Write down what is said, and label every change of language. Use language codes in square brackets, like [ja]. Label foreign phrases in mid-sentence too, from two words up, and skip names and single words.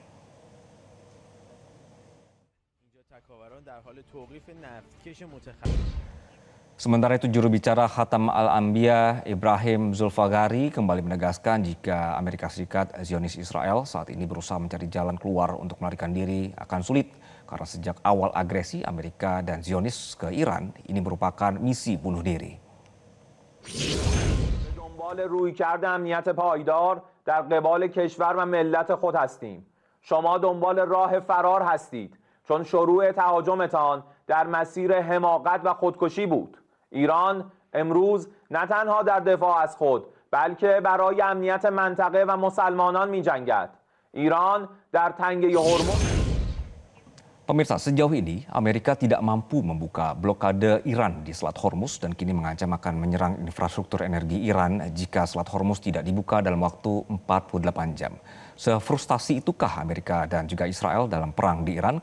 [id] Sementara itu, juru bicara Khatam Al-Anbiya Ibrahim Zulfagari kembali menegaskan jika Amerika Serikat, Zionis Israel saat ini berusaha mencari jalan keluar untuk melarikan diri akan sulit. Karena sejak awal agresi Amerika dan Zionis ke Iran, ini merupakan misi bunuh diri. [fa] دنبال رویکرد امنیت پایدار در قبال کشور و ملت خود هستیم. شما دنبال راه فرار هستید چون شروع تهاجمتان در مسیر حماقت و خودکشی بود. ایران امروز نه تنها در دفاع از خود بلکه برای امنیت منطقه و مسلمانان می‌جنگد. ایران در تنگه هرمز. [id] Pemirsa, sejauh ini Amerika tidak mampu membuka blokade Iran di Selat Hormuz dan kini mengancam akan menyerang infrastruktur energi Iran jika Selat Hormuz tidak dibuka dalam waktu 48 jam. Sefrustasi itukah Amerika dan juga Israel dalam perang di Iran?